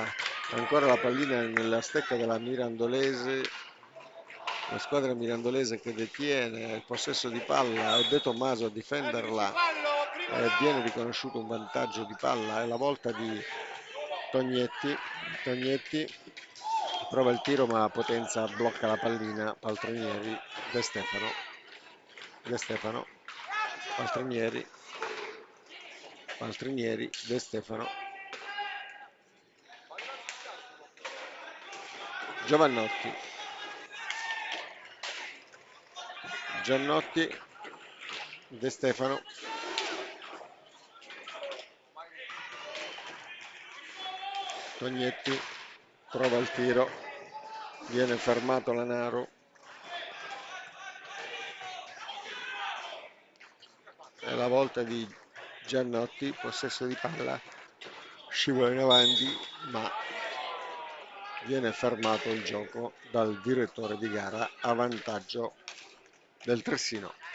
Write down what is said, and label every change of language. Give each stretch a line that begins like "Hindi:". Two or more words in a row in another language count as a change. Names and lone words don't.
Italian: Ancora la pallina nella stecca della Mirandolese, la squadra mirandolese che detiene il possesso di palla, e De Tommaso a difenderla Viene riconosciuto un vantaggio di palla, è la volta di Tognetti. Tognetti prova il tiro ma Potenza blocca la pallina. Paltrinieri, De Stefano, De Stefano, Paltrinieri, Paltrinieri, De Stefano, Giovannotti, Giannotti, De Stefano, Tognetti prova il tiro, viene fermato Lanaro. È la volta di Giannotti, possesso di palla, scivola in avanti, ma viene fermato il gioco dal direttore di gara a vantaggio del Tressino.